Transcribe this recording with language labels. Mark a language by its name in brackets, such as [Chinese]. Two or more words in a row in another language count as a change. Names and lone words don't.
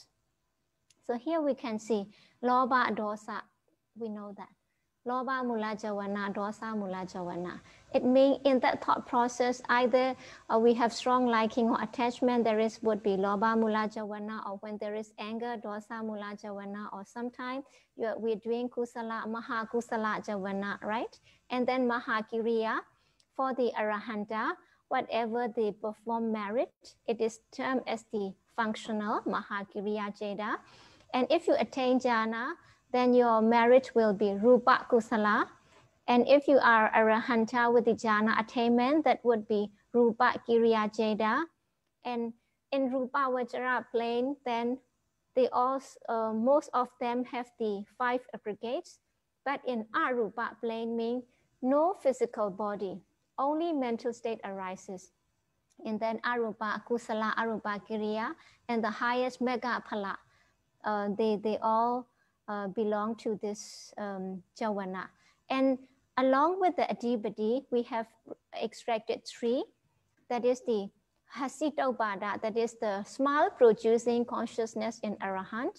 [English] So here we can see loba, dosa, we know that. [Pali] Loba mula javana, dosa mula javana. [English] It means in that thought process, either we have strong liking or attachment, would be [Pali] loba mula javana, [English] or when there is anger, [Pali] dosa mula javana, [English] or sometimes we're doing kusala, [Pali] maha kusala javana, [English] right? And then [Pali] maha kiriya, [English] for the arahanta, whatever they perform merit, it is termed as the functional [Pali] maha kiriya jeda. [English] And if you attain jhana, then your merit will be [Pali] rupa kusala. [English] And if you are arahanta with the jhana attainment, that would be [Pali] rupa kiriya jeda. [English] And in [Pali] rupa vajra [English] plane, then they all, most of them have the 5 aggregates. But in arupa plane means no physical body, only mental state arises. And then [Pali] arupa kusala, arupa kiriya, [English] and the highest [Pali] mega phala, [English] they all belong to this javana. And along with the adhipati, we have extracted 3. That is the hasitobada, that is the smile producing consciousness in arahant.